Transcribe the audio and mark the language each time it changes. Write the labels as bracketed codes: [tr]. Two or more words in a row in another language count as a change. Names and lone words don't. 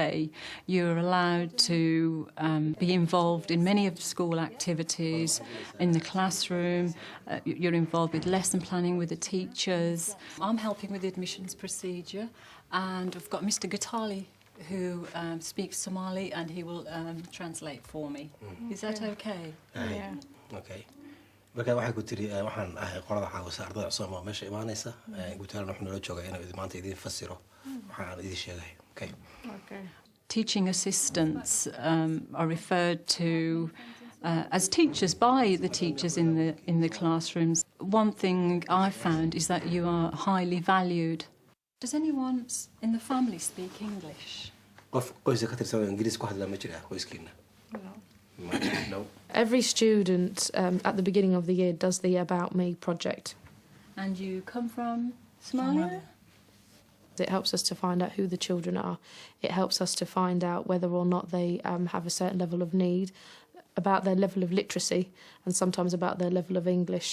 [en] You're allowed to be involved in many of the school activities, in the classroom. You're involved with lesson planning with the teachers. I'm helping with the admissions procedure, and I've got Mr. Gatali who speaks Somali, and he will translate for me. Is that okay? Yeah. Okay. [so] marka waxay ku tiri waxaan ahay qorada xaawisa ardayda Soomaaliya meesha imaanaysa guutaarna wuxuu nala joogaa inuu maanta idin fasiro waxaan idin sheegay. [en] Okay. Teaching assistants are referred to as teachers by the teachers in the classrooms. One thing I found is that you are highly valued. Does anyone in the family speak English? [so] qof qoyska ka tirsan Ingiriis ku hadla ma jira qoyskiina? [en] No. Every student at the beginning of the year does the About Me project. And you come from Somalia? It helps us to find out who the children are. It helps us to find out whether or not they have a certain level of need, about their level of literacy, and sometimes about their level of English.